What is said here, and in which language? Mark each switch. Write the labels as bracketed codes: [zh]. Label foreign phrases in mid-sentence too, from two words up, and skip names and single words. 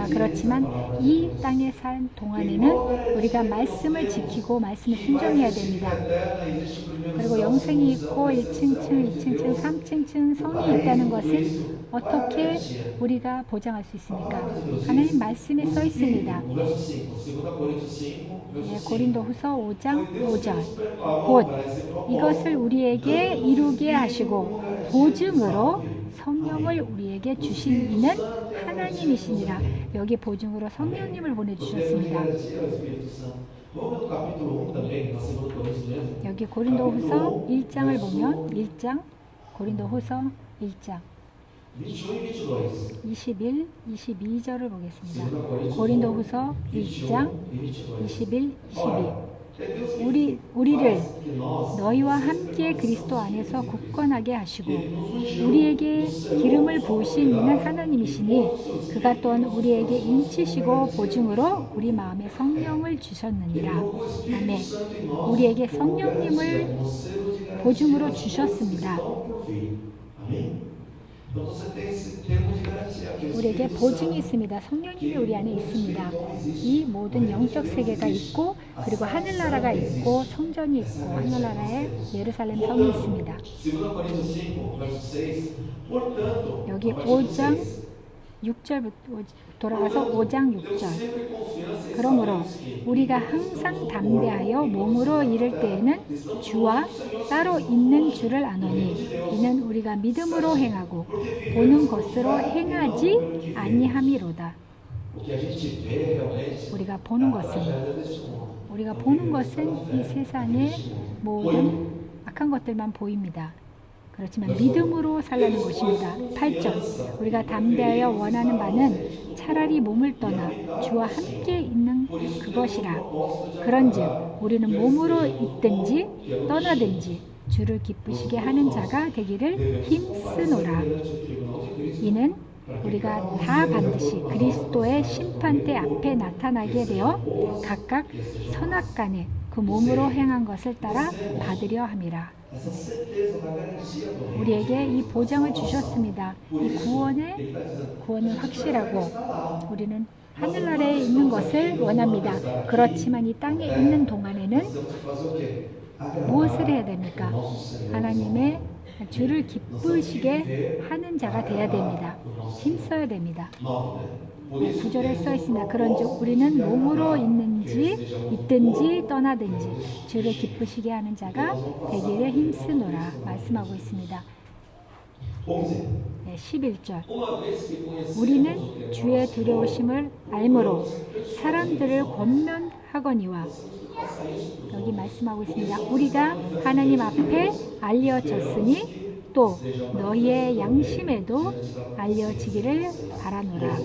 [ko] 그렇지만 이 땅에 산 동안에는 우리가 말씀을 지키고 말씀을 순종해야 됩니다. 그리고 영생이 있고 1층층, 2층층, 3층층 성이 있다는 것은 어떻게 우리가 보장할 수 있습니까? 하나님 말씀에 써 있습니다. [pt] O verso 5, 2 Coríntios 5, verso 5. [ko] 고린도후서 5장 [pt] Foi Deus que [ko] 5절. [pt] nos preparou [ko] 곧 [pt] para esse propósito. [ko] 이것을 우리에게 이루게 하시고 보증으로 성령을 우리에게 주신 이는 하나님이시니라. 여기 보증으로 성령님을 보내주셨습니다. [pt] Garantia ao Espírito Santo. Vamos no capítulo 1 também, na 2 Coríntios mesmo. [ko] 여기 고린도후서 1장을 보면 1장 고린도후서 1장 [pt] 21 e 22. [ko] 21, 22절을 보겠습니다. 2 Coríntios 고린도후서 1장 [pt] 21 e 22. 21, 22. É Deus que [ko] 우리를 [pt] faz que nós [ko] 너희와 함께 그리스도 안에서 굳건하게 하시고 우리에게 기름을 부으신 이는 하나님이시니 그가 또한 우리에게 인치시고 보증으로 우리 마음에 성령을 주셨느니라. 아멘. 우리에게 성령님을 보증으로 주셨습니다. [pt] Amém? Então você tem esse termo de garantia. Que o [ko] 우리에게 [pt] Espírito [ko] 보증이 있습니다. 성령님이 우리 안에 있습니다. 이 모든 영적 세계가 있고 그리고 하늘나라가 있고 성전이 있고 하늘나라에 예루살렘 성이 있습니다. [pt] 2 Coríntios 5, verso 6. Portanto, [ko] 여기 [pt] a partir do [ko] 5장 6, 6절 돌아가서 5장 6절. [pt] sempre confiança e [ko] 그러므로 [pt] sabemos que [ko] 우리가 항상 담대하여 몸으로 이를 때에는 주와 따로 있는 줄을 아노니 이는 우리가 믿음으로 행하고 보는 것으로 행하지 아니함이로다. [pt] o que a gente vê realmente [ko] 우리가 보는 [pt] é [ko] 것은 [pt] deste mundo. [ko] 우리가 보는 것은 이 세상의 모든 악한 것들만 보입니다. 그렇지만 믿음으로 살라는 것입니다. 8절 우리가 담대하여 원하는 바는 차라리 몸을 떠나 주와 함께 있는 그것이라. 그런즉 우리는 몸으로 있든지 떠나든지 주를 기쁘시게 하는 자가 되기를 힘쓰노라. 이는 우리가 다 반드시 그리스도의 심판대 앞에 나타나게 되어 각각 선악간에 그 몸으로 행한 것을 따라 받으려 함이라. [pt] Essa certeza da garantia do [ko] 우리에게 이 보장을 주셨습니다. 이 구원은 확실하고 우리는 하늘나라에 있는 것을 원합니다. 그렇지만 이 땅에 있는 동안에는 [pt] temos que fazer o quê? Agradar [ko] 무엇을 해야 됩니까? [pt] o nosso Senhor. [ko] 하나님의 주를 기쁘시게 하는 자가 되어야 됩니다. 힘써야 됩니다. 9, [pt] né? Por isso, [ko] 구절에 써 있습니다. 그런즉 우리는 몸으로 있든지 떠나든지 주를 기쁘시게 하는 자가 되기를 힘쓰노라 말씀하고 있습니다. 11. 네, 11절 [pt] Uma vez que conhecemos [ko] 우리는 주의 두려우심을 알므로 사람들을 권면하거니와 여기 말씀하고 있습니다. 우리가 하나님 앞에 알려졌으니 또 너희의 양심에도 알려지기를 바라노라.